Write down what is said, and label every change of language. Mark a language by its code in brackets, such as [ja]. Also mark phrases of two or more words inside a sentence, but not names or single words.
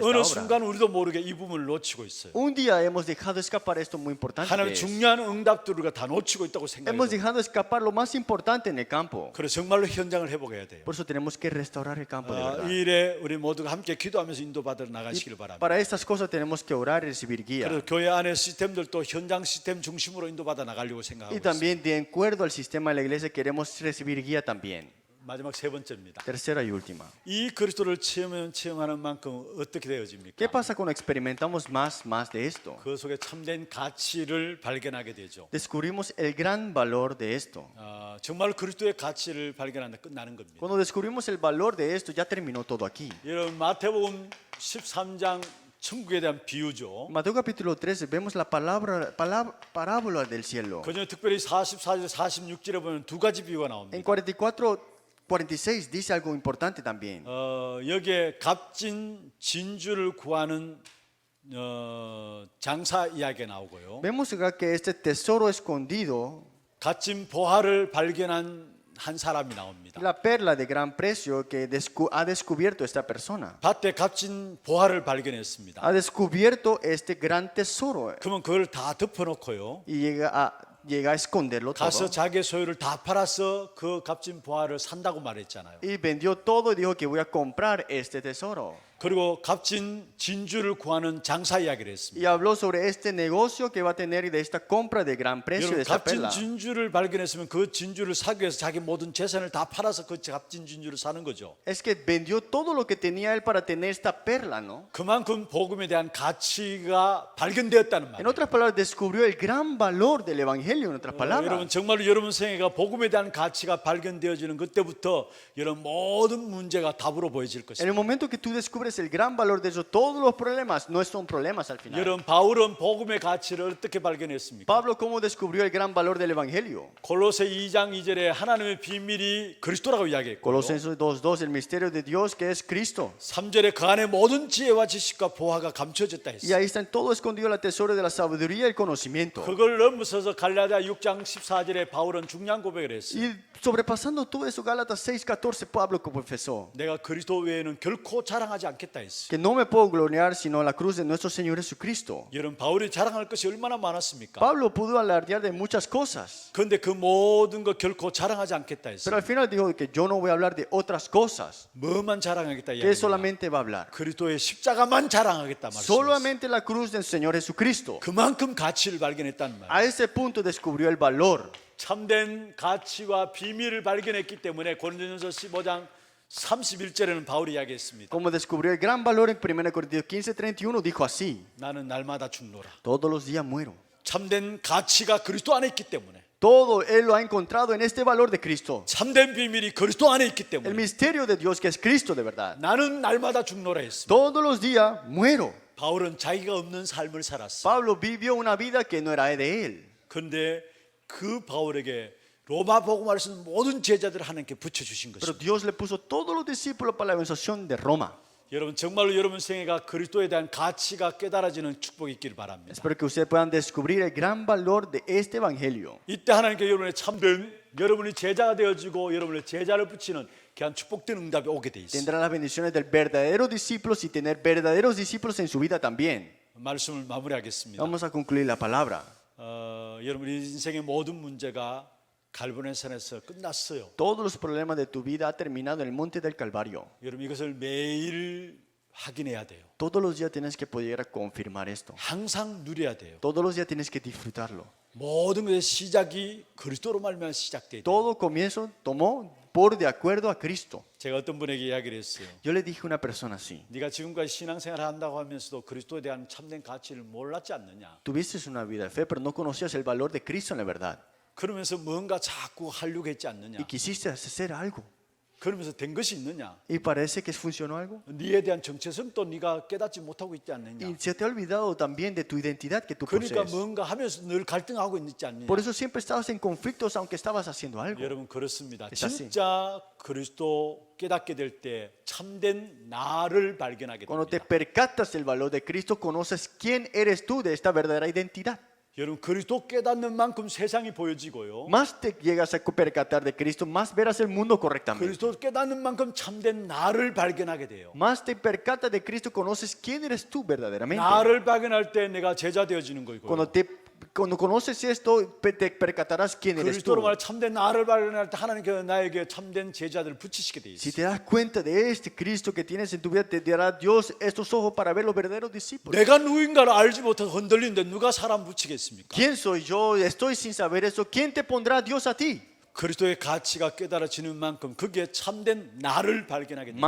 [ko] 어느 [es] obra. [ko] 순간 우리도 모르게 이 부분을 놓치고 있어요. [es] Un día hemos dejado escapar esto muy importante. [ko] 하나님 [es] que es. [ko] 중요한 응답들을 우리가 다 놓치고 있다고 [es] Hemos [ko] 생각해요. [es] dejado escapar lo más importante en el campo. [ko] 그래서 정말로 현장을 회복해야 돼요. [es] Por eso tenemos que restaurar el campo de verdad. [ko] 이 일에 우리 모두가 함께 기도하면서 인도받아 나가시길 바랍니다. [es] Para estas cosas tenemos que orar y recibir guía. [ko] 그래서 교회 안의 시스템들도 현장 시스템 중심으로 인도받아 나가려고 생각하고 [es] Y [ko] 있습니다. [es] también de acuerdo al sistema de la iglesia queremos recibir guía también. [ko] 마지막 세 번째입니다. [es] Tercera y última. [ko] 이 그리스도를 체험하는 만큼 어떻게 되어집니까? [es] ¿Qué pasa cuando experimentamos más de esto? [ko] 그 속에 참된 가치를 발견하게 되죠. [es] Descubrimos el gran valor de esto. [ko] 정말 그리스도의 가치를 발견한다 끝나는 겁니다. [es] Cuando descubrimos el valor de esto, ya terminó todo aquí. [ko] 여러분 마태복음 13장 천국에 대한 비유죠. [es] Mateo capítulo 13 vemos la parábola del cielo. [ko] 그중에 특별히 44절 46절에 보면 두 가지 비유가 [es] En [ko] 나옵니다. [es] 46 dice algo importante también. [ko] 여기에 값진 진주를 구하는 장사 이야기가 나오고요. [es] Vemos acá que este tesoro escondido, [ko] 값진 보화를 발견한 한 사람이 나옵니다. [es] la perla de gran precio que ha descubierto esta persona. [ko] 밭에 값진 보화를 발견했습니다. [es] Ha descubierto este gran tesoro [ko] 그러면 그걸 다 덮어놓고요. [es] y llega a esconderlo [ko] 가서 [es] todo. [ko] 자기의 소유를 다 팔아서 그 값진 보화를 산다고 말했잖아요. [es] Y vendió todo y dijo que voy a comprar este tesoro. [ko] 그리고 값진 진주를 구하는 장사 이야기를 [es] Y [ko] 했습니다. [es] habló sobre este negocio que va a tener y de esta compra de gran precio [ko] 여러분 [es] de esta [ko] 값진 [es] perla. [ko] 진주를 발견했으면 그 진주를 사기 위해서 자기 모든 재산을 다 팔아서 그 값진 진주를 사는 거죠. [es] Es que vendió todo lo que tenía él para tener esta perla, ¿no? [ko] 그만큼 복음에 대한 가치가 발견되었다는 [es] En [ko] 말이에요. [es] otras palabras, descubrió el gran valor del evangelio, en otras [ko] 여러분 [es] palabras. [ko] 정말로 여러분 생애가 복음에 대한 가치가 발견되어지는 그때부터 여러분 모든 문제가 답으로 보여질 [es] En [ko] 것입니다. [es] el momento que tú descubres el gran valor de eso, todos los problemas no son problemas al final. [ko] 여러분 바울은 복음의 가치를 어떻게 발견했습니까? [es] Pablo, ¿cómo descubrió el gran valor del evangelio? [ko] 골로새 2장 2절에 하나님의 비밀이 그리스도라고 이야기했고 [es] Colosenses 2:2, el misterio de Dios que es Cristo. [ko] 3절에 그 안에 모든 지혜와 지식과 보화가 감춰졌다 [es] Y [ko] 했어요. [es] ahí está en todo escondido la tesoro de la sabiduría y el conocimiento. [ko] 그걸 넘어서서 갈라디아 6장 14절에 바울은 중요한 고백을 했어요. [es] Y sobrepasando todo eso, Gálatas 6:14, Pablo confesó [ko] 내가 그리스도 외에는 결코 자랑하지 않겠다 했어요. [es] que no me puedo gloriar sino en la cruz de nuestro Señor Jesucristo. [ko] 여러분 바울이 자랑할 것이 얼마나 많았습니까? [es] Pablo pudo alardear de muchas cosas, [ko] 그런데 그 모든 거 결코 자랑하지 않겠다 [es] pero [ko] 했어요. [es] al final dijo que yo no voy a hablar de otras cosas, [ko] 뭐만 자랑하겠다 [es] que [ko] 이야기입니다. [es] solamente va a hablar. [ko] 그리스도의 십자가만 자랑하겠다 말씀이었어요. [es] Solamente la cruz del Señor Jesucristo. [ko] 그만큼 가치를 발견했다는 말이에요. [es] A ese punto descubrió el valor. [ko] 참된 가치와 비밀을 발견했기 때문에 고린도전서 15장 31절에는 바울이 이야기했습니다. [es] Como descubrió el gran valor en 1 Corintios 15:31, dijo así: [ko] 나는 날마다 죽노라. [es] todos los días muero. [ko] 참된 가치가 그리스도 안에 있기 때문에 [es] Todo Él lo ha encontrado en este valor de Cristo. [ko] 참된 비밀이 그리스도 안에 있기 [es] El [ko] 때문에 [es] misterio de Dios que es Cristo de verdad. [ko] 나는 날마다 죽노라 했습니다. [es] Todos los días muero. [ko] 바울은 자기가 없는 삶을 살았어. [es] Pablo vivió una vida que no era de él. [ko] 그런데 그 바울에게 로마 복음을 쓰는 모든 제자들을 하나님께 붙여주신 [es] Pero [ko] 것입니다. [es] Dios le puso todos los discípulos para la evangelización de Roma. [ko] 여러분 정말로 여러분 생애가 그리스도에 대한 가치가 깨달아지는 축복이 있기를 바랍니다. [es] Espero que ustedes puedan descubrir el gran valor de este evangelio. [ko] 이때 하나님께 여러분의 참된 여러분이 제자가 되어지고 여러분의 제자를 붙이는 귀한 축복된 응답이 오게 돼 있어요. [es] Tendrán las bendiciones del verdadero discípulos y tener verdaderos discípulos en su vida también. [ko] 말씀을 마무리하겠습니다. [es] Vamos a concluir la palabra. [ko] 여러분 인생의 모든 문제가 갈보네산에서 끝났어요. [es] Todos los problemas de tu vida han terminado en el monte del Calvario. [ko] 여러분 이것을 매일 확인해야 돼요. [es] Todos los días tienes que poder confirmar esto. [ko] 항상 누려야 돼요. [es] Todos los días tienes que disfrutarlo. [ko] 모든 것의 시작이 그리스도로 말미암아 시작돼요. [es] Todo comienzo tomó por de acuerdo a Cristo. [ko] 제가 어떤 분에게 이야기를 했어요. [es] Yo le dije a una persona así: [ko] 네가 지금까지 신앙생활을 한다고 하면서도 그리스도에 대한 참된 가치를 몰랐지 않느냐. [es] tuviste una vida de fe, pero no conocías el valor de Cristo en la verdad. [ko] 그러면서 뭔가 자꾸 하려고 했지 않느냐. [es] Y quisiste hacer algo. [ko] 그러면서 된 것이 있느냐. [es] Y parece que funcionó algo. [ko] 네에 대한 정체성도 네가 깨닫지 못하고 있지 않느냐. [es] Y se te ha olvidado también de tu identidad que tú [ko] 그러니까 [es] posees. [ko] 뭔가 하면서 늘 갈등하고 있지 않느냐. [es] Por eso siempre estabas en conflictos aunque estabas haciendo algo. [ko] 여러분 그렇습니다. [es] Es así. [ko] 진짜 그리스도 깨닫게 될 때 참된 나를 발견하게 [es] Cuando te [ko] 됩니다. [es] percatas del valor de Cristo, conoces quién eres tú de esta verdadera identidad. [ko] 여러분 그리스도 깨닫는 만큼 세상이 보여지고요. [es] Más te llegas a percatar de Cristo, más verás el mundo correctamente. [ko] 그리스도 깨닫는 만큼 참된 나를 발견하게 돼요. [es] Más te percatas de Cristo, conoces quién eres tú verdaderamente. [ko] 나를 발견할 때 내가 제자 되어지는 거고요. [es] Cuando conoces esto, te percatarás quién eres tú. [ko] 그리스도로 말 참된 나를 발견할 때 하나님께서 나에게 참된 제자들을 붙이시게 돼 [es] Si [ko] 있어요. [es] te das cuenta de este Cristo que tienes en tu vida, te dará Dios estos ojos para ver los verdaderos discípulos. [ko] 내가 누구인가를 알지 못해서 흔들리는데 누가 사람 붙이겠습니까? [es] ¿Quién soy yo? Estoy sin saber eso. ¿Quién te pondrá Dios a ti? [ko] 그리스도의 가치가 깨달아지는 만큼 그게 참된 나를 발견하게 됩니다.